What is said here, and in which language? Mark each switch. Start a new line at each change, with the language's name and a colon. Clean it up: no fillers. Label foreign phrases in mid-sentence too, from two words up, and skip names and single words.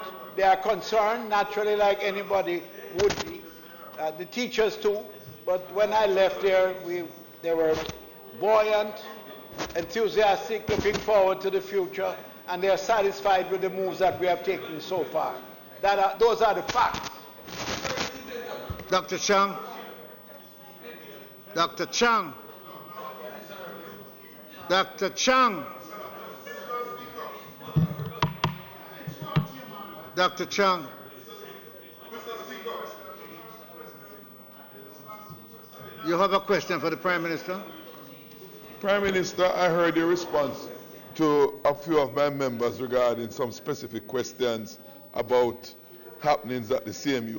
English: They are concerned, naturally, like anybody would be. The teachers too. But when I left there, they were buoyant, enthusiastic, looking forward to the future, and they are satisfied with the moves that we have taken so far. Those are the facts. Dr. Chang. Dr. Chang. Dr. Chang. Dr. Chang. You have a question for the Prime Minister? Prime Minister, I heard your response to a few of my members regarding some specific questions about happenings at the CMU.